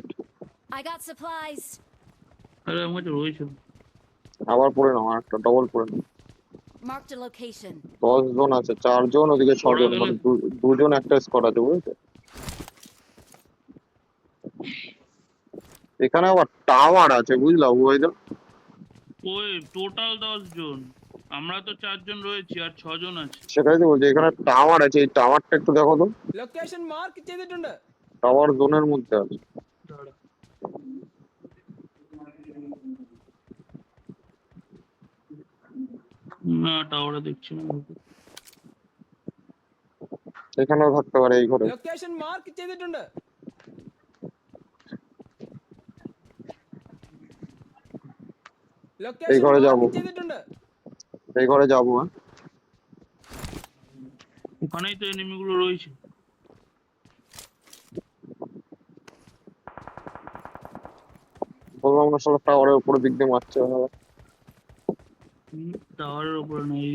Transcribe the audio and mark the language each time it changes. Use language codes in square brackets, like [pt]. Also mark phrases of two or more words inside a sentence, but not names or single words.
[en] I got supplies. [bn] আরে আমার কাছে রয়েছে। আবার পরে নাও, আর একটা ডবল পরে নাও। [en] Marked a location. [bn] 10 জন আছে, 4 জন ওদিকে 6 জন, মানে দুজন একটা স্কোয়াড আছে, বুঝলে? এখানে আবার টাওয়ার আছে, বুঝলা ওইটা? ওই টোটাল 10 জন, আমরা তো 4 জন রয়েছি আর 6 জন আছে। সেটাই তো বলছি, এখানে টাওয়ার আছে, এই টাওয়ারটা একটু দেখো তো। [ml] ലൊക്കേഷൻ മാർക്ക് ചെയ്തിട്ടുണ്ട്. [bn] টাওয়ার জোনের মধ্যে আছে। না টাওয়ারে দেখছি না। এখানেও থাকতে পারে এই ঘরে। [ml] ലൊക്കേഷൻ മാർക്ക് ചെയ്തിട്ടുണ്ട്. [bn] এই [ml] ലൊക്കേഷൻ [bn] ঘরে যাবো, [ml] മാർക്ക് ചെയ്തിട്ടുണ്ട്. [bn] এই ঘরে যাবো। হ্যাঁ ওখানেই তো এনিমি গুলো রয়েছে। বললাম না, সব টাওয়ারের উপরে দিক দিয়ে মারছে। টাওয়ারের উপরে নেই।